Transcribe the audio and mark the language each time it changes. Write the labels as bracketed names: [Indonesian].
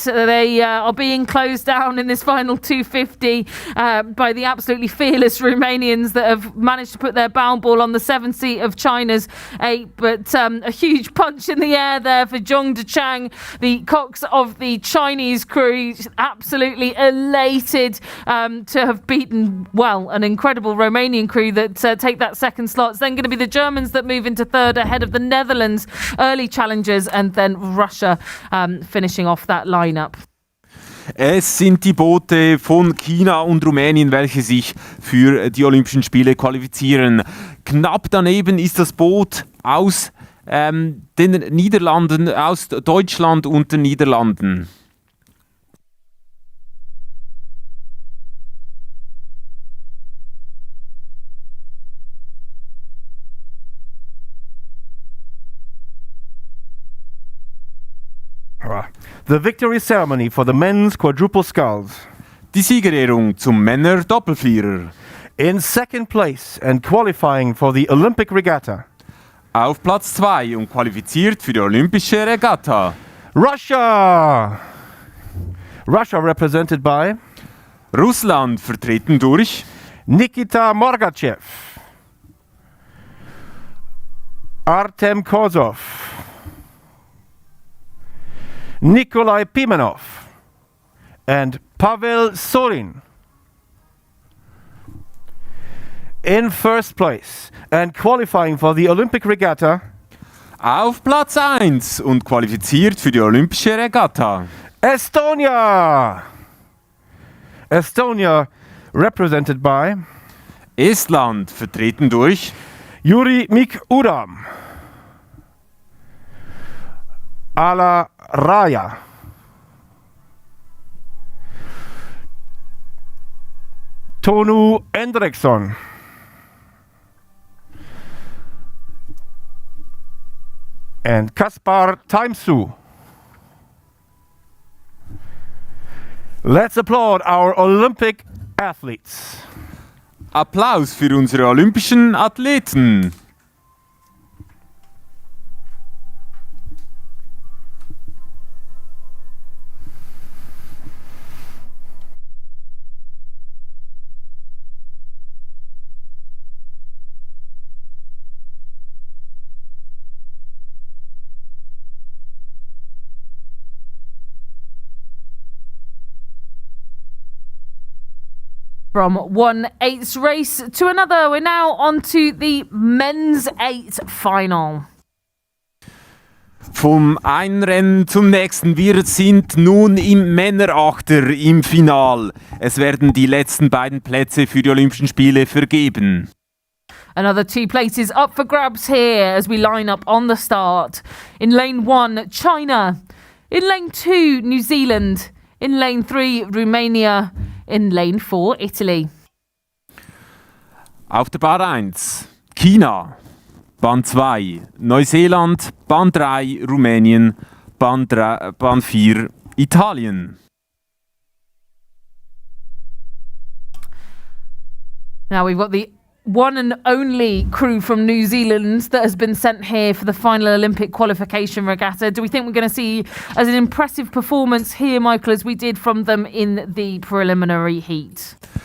[English] They are being closed down in this final 250 by the absolutely fearless Romanians that have managed to put their bow ball on the 7th seat of China's eight, but a huge punch in the air there for Zhong Dechang, the cox of the Chinese crew, absolutely elated to have beaten, well, an incredible Romanian crew that take that second slot. It's then going to be the Germans that move into third ahead of the Netherlands, early challengers, and then Russia finishing off that lineup. [German] Es sind die Boote von China und Rumänien, welche sich für die Olympischen Spiele qualifizieren. Knapp daneben ist das Boot aus den Niederlanden, aus Deutschland und den Niederlanden. [English] The victory ceremony for the men's quadruple sculls. [German] Die Siegerehrung zum Männer-Doppelvierer. [English] In second place and qualifying for the Olympic Regatta. [German] Auf Platz 2 und qualifiziert für die Olympische Regatta. [English] Russia! Russia represented by [German] Russland vertreten durch [English] Nikita Morgachev, Artem Kozov, Nikolai Pimenov, and Pavel Sorin. In first place and qualifying for the Olympic Regatta. [German] auf Platz 1 und qualifiziert für die Olympische Regatta. [English] Estonia! Estonia represented by [German] Estland vertreten durch [English] Yuri Mikudam, Ala Raya, Tonu Endriksson, and Kaspar Taimsu. Let's applaud our Olympic athletes. [German] Applaus für unsere olympischen Athleten. [English] From 1/8 race to another, we're now on to the men's 8 final. [German] Vom einen Rennen zum nächsten. Wir sind nun im Männerachter im Final. Es werden die letzten beiden Plätze für die Olympischen Spiele vergeben. [English] Another 2 places up for grabs here as we line up on the start. In lane 1, China. In lane 2, New Zealand. In lane 3, Romania. In lane 4, Italy. [German] Auf der Bahn 1 China, Bahn 2 Neuseeland, Bahn 3 Rumänien, Bahn 4 Italien. [English] Now we've got the one and only crew from New Zealand that has been sent here for the final Olympic qualification regatta. Do we think we're going to see as an impressive performance here, Michael, as we did from them in the preliminary heat?